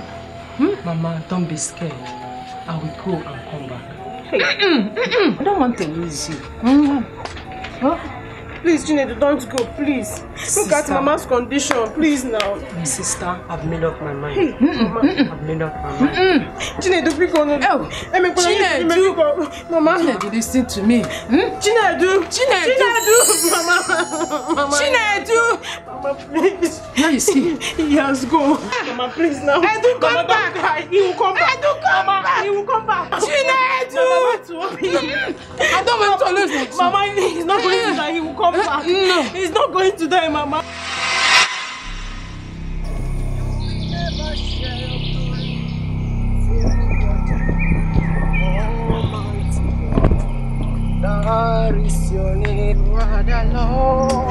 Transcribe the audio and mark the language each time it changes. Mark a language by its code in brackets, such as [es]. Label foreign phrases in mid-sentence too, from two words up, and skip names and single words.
[en] Mama, don't be scared. I will go and come back. Hey. I don't want to lose you. Please, Chinedu, don't go, please. Look at Mama's condition, please now. My sister, I've made up my mind. Hey, Mama. I've made up my mind. Chinedu, please go. Chinedu, Mama. Chinedu, listen to me. Chinedu. Mama. Chinedu. Mama, please. Where is he? He has gone. Mama, please now. Edu, come back. He will come back. Edu, come back. He will come back. Chinedu. I don't want to lose it. Mama, he's not going to die. He will come back. No. He's not going to die, Mama. That is your name, Father Lord.